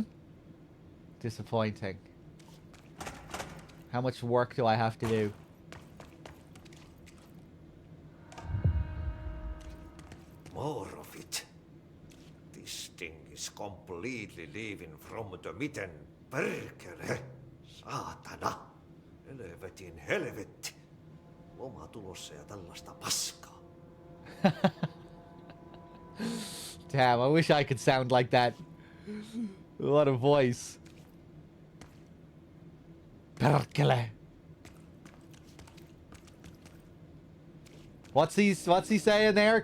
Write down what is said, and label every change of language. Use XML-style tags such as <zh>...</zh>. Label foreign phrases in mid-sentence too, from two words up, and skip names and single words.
<en>Disappointing. How much work do I have to do? More of it. This thing is completely leaving from the mitten.</en> <fi>Perkele. Saatana. Helvetin helvetti. Loma tulossa ja tällaista paskaa.</fi> <en>Damn, I wish I could sound like that. What a voice. Perkele. What's he saying there?</en>